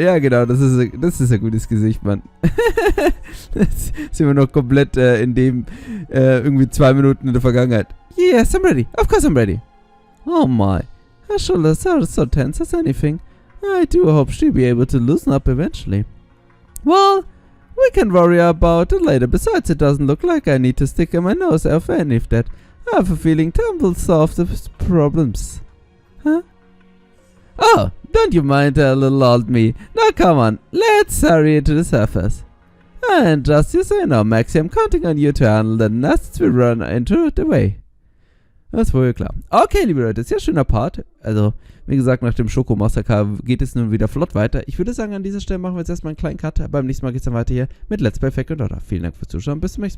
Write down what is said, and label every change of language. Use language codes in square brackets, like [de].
[de] Ja, genau, das ist ein gutes Gesicht, Mann. Jetzt sind wir noch komplett in dem irgendwie 2 Minuten in der Vergangenheit. [en] Yes, I'm ready. Of course I'm ready. Oh my. Her shoulders are so tense as anything. I do hope she'll be able to loosen up eventually. Well, we can worry about it later. Besides, it doesn't look like I need to stick in my nose or any of that. I have a feeling time will solve the problems. Huh? Oh, don't you mind a little old me. Now come on, let's hurry to the surface. And just you so you know, Maxi, I'm counting on you to handle the nests we run into the way. [de] Das ist wohl klar. Okay, liebe Leute, sehr schöner Part. Also, wie gesagt, nach dem Schoko-Massaker geht es nun wieder flott weiter. Ich würde sagen, an dieser Stelle machen wir jetzt erstmal einen kleinen Cut. Beim nächsten Mal geht es dann weiter hier mit Let's Play Fake und Doch. Vielen Dank fürs Zuschauen. Bis zum nächsten Mal.